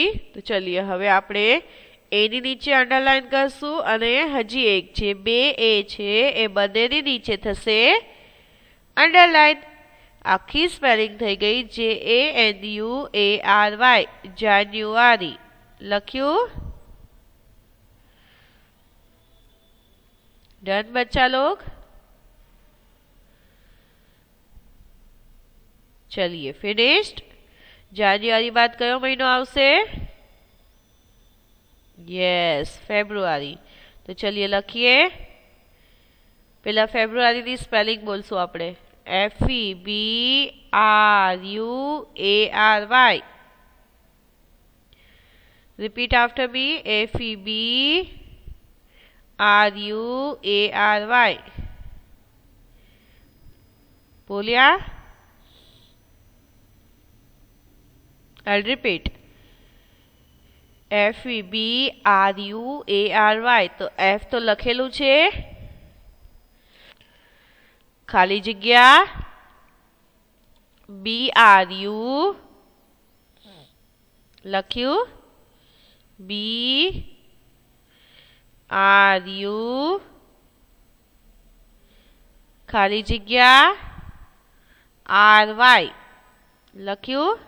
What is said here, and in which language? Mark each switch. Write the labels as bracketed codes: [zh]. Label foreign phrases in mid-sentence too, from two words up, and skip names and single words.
[gu] તો ચલીએ હવે આપણે એની નીચે અંડરલાઈન કરશું અને હજી એક જે 2 A છે એ બંનેની નીચે થશે અંડરલાઈન. આખી સ્પેલિંગ થઈ ગઈ JANUARY, જાન્યુઆરી. લખ્યું? [hi] डन बच्चा लोग? चलिए फिनिश्ड. [gu] જાન્યુઆરી બાદ કયો મહિનો આવશે? યસ, ફેબ્રુઆરી. તો ચલીએ લખીએ. પહેલા ફેબ્રુઆરી ની સ્પેલિંગ બોલશું આપણે. [en] FEBRUARY. Repeat after me. FEBRUARY. बोलिया? I'll repeat. FEBRUARY. [gu] તો F તો લખેલું છે. ખાલી જગ્યા BRU લખ્યું. BRU ખાલી જગ્યા RY લખ્યું.